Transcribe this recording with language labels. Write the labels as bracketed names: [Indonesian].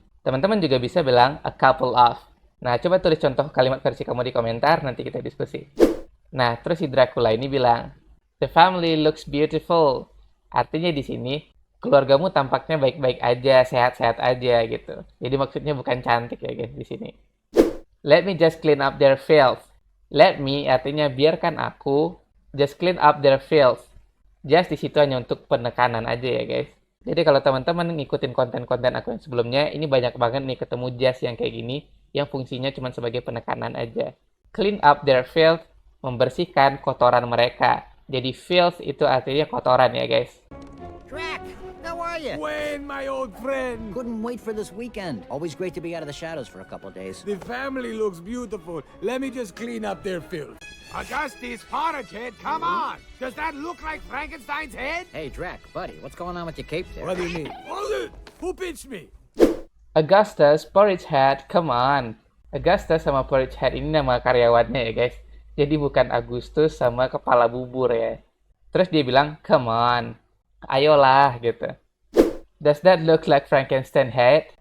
[Indonesian] Teman-teman juga bisa bilang a couple of. Nah, coba tulis contoh kalimat versi kamu di komentar, nanti kita diskusi. Nah, terus si Dracula ini bilang, [English] the family looks beautiful. [Indonesian] Artinya di sini, keluargamu tampaknya baik-baik aja, sehat-sehat aja gitu. Jadi maksudnya bukan cantik ya guys di sini. [English] Let me just clean up their filth. Let me [Indonesian] artinya biarkan aku [English] Just clean up their filth. [Indonesian] Just di situ hanya untuk penekanan aja ya guys. Jadi kalau teman-teman ngikutin konten-konten aku yang sebelumnya, ini banyak banget nih ketemu just yang kayak gini, yang fungsinya cuma sebagai penekanan aja. [English] Clean up their filth, [Indonesian] membersihkan kotoran mereka. Jadi filth itu artinya kotoran ya guys. [English] Drac, how are you? Wayne, my old friend. Couldn't wait for this weekend. Always great to be out of the shadows for a couple days. The family looks beautiful. Let me just clean up their filth. Augustus Porridge Head, come on! Does that look like Frankenstein's head? Hey, Drac, buddy, what's going on with your cape there? What do you mean? Who pinched me? [Indonesian] Augustus Porridge Head, [English] come on. [Indonesian] Augustus sama Porridge Head ini nama karyawannya ya guys. Jadi bukan Agustus sama kepala bubur ya. Terus dia bilang, [English] come on. [Indonesian] Ayolah gitu. [English] Does that look like Frankenstein head?